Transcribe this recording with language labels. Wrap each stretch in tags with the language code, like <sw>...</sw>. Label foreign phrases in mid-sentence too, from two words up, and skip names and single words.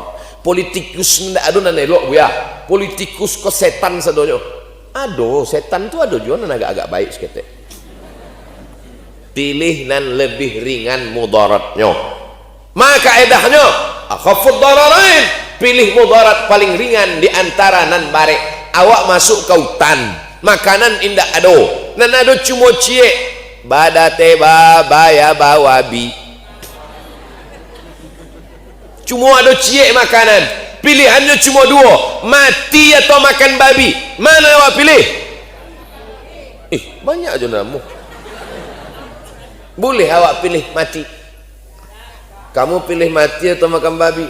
<min>Politikus ndak ada nanelok ya, politikus kok setan sadonyo. Ado setan tu ada juga nan agak-agak baik sekete.</min> <id>Pilih nan lebih ringan mudaratnya. Maka edahnya</id> <ar>akhafud dararain,</ar> <id>pilih mudarat paling ringan di antara nan barek.</id> <min>Awak masuk ke hutan, makanan indak ado, nan ado cuma cie badate babaya bawabi,</min> <id>cuma ada cie makanan, pilihannya cuma dua, mati atau makan babi. Mana awak pilih? Banyak aja namu. Boleh awak pilih mati. Kamu pilih mati atau makan babi?</id>